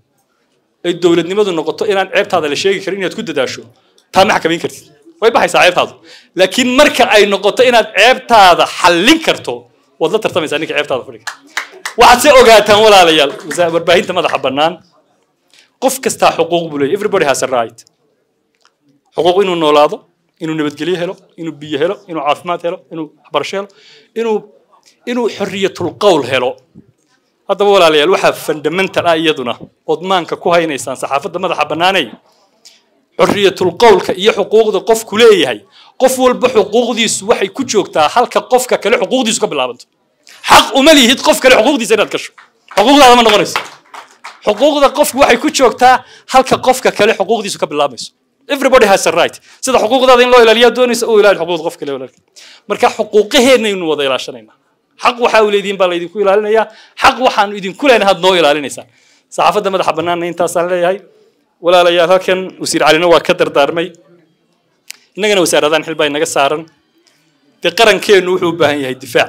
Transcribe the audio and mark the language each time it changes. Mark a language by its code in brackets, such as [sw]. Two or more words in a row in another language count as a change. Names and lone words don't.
[so] ay dowladnimadu noqoto inaan ceebtaada la sheegi karin inaad ku dadaasho taa ma xakamayn kartid way baxaysaa ceebtaadu laakiin marka ay noqoto inaad ceebtaada xallin karto waad la tartamaysaa ninka ceebtaada fadhiga waxaad se ogaataan walaalayaal warbaahinta madaxa bannaan qof kastaa xuquuq buu leeyahay [en] everybody has a right [so] xuquuq inuu noolaado inuu nabadgelyo helo inuu biyo helo inuu caafimaad helo inuu waxbarasho helo inuu xorriyatul qowl helo haddaba walaalayaal waxaa fundamental ah iyaduna ood maanka ku haynaysaan saxaafadda madaxa bannaanay xorriyatul qowlka iyo xuquuqda qofku leeyahay qof walba xuquuqdiisu waxay ku joogtaa halka qofka kale xuquuqdiisu ka bilaabanto xaq uma lihid qof kale xuquuqdiisa inaad gasho xuquuqdaada ma noqonayso xuquuqda qofku waxay ku joogtaa halka qofka kale xuquuqdiisu ka bilaabayso [en] everybody has a right [so] sida xuquuqdaada in loo ilaaliyo doonaysa oo ilaali xuquuqda qof kale walaalkii marka xuquuqaheennaynu wada ilaashanaynaa xaq waxa uu leediin baa laydinku ilaalinayaa xaq waxaanu idinku leenahay had noo ilaalinaysaan saxaafadda madaxa bannaanna intaasaan leeyahay walaalayaal halkan wasiir calina waa ka dardaarmay innagana wasaaradahan xil baa inaga saaran dee qarankeennu wuxuu u baahan yahay